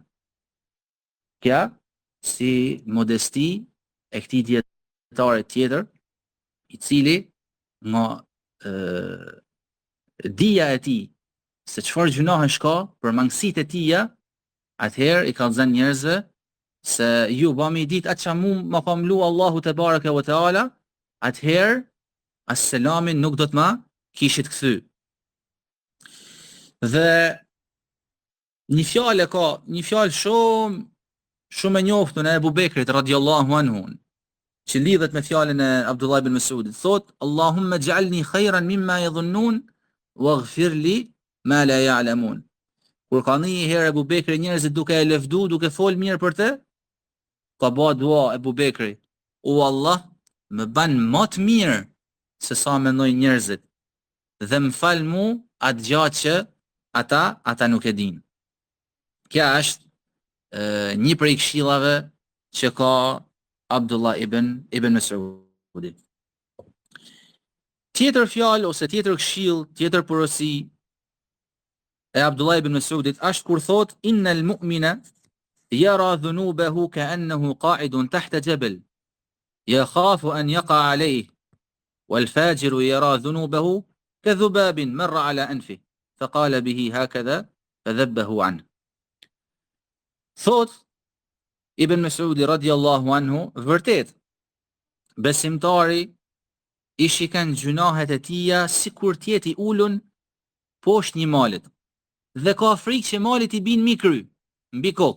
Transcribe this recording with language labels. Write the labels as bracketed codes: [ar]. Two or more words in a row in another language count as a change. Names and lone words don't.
[sq] Kja si modesti e këtij dietare tjetër, I cili nga dija e tij se çfarë gjunahesh ka për mangësitë e tija, atëherë I ka thënë njerëzve se ju ba me ditë atë që ma ka mlu Allahu te [ar] بارك وتعالى, [sq] atëherë as selamin nuk do të ma kishit kthy. Dhe një fjalë shumë e njoftun e Abu Bekrit [ar] رضي الله عنه, [sq] që lidhet me fjalën e Abdullah ibn Mas'udit, thot: [ar] "اللهم اجعلني خيرا مما يظنون واغفر لي ما لا يعلمون." [sq] Kur ka një herë Abu Bekri njerëzit duke e lëvdu, duke fol mirë për të, ka ba dua Abu Bekri: "O Allah, më ban më të mirë se sa mendojnë njerëzit, dhe më fal mu atë gjatë që ata nuk e din." Kja është një prej këshillave që ka Abdullah ibn Mas'udi. Tjetër fjalë ose tjetër këshill, tjetër porosi e Abdullah ibn Mas'udit është kur thot: [ar] "إن المؤمن يرى ذنوبه كأنه قاعد تحت جبل يخاف أن يقع عليه والفاجر يرى ذنوبه كذباب مر على أنفه فقال به هكذا فذبه عنه." [sq] Thot Ibn Mas'udi [ar] رضي الله عنه, [sq] vërtet besimtari I shikan gjunahet e tija sikur t'jeti ulun poshtë një malit, dhe ka frikë që malit I bin mbi kokë.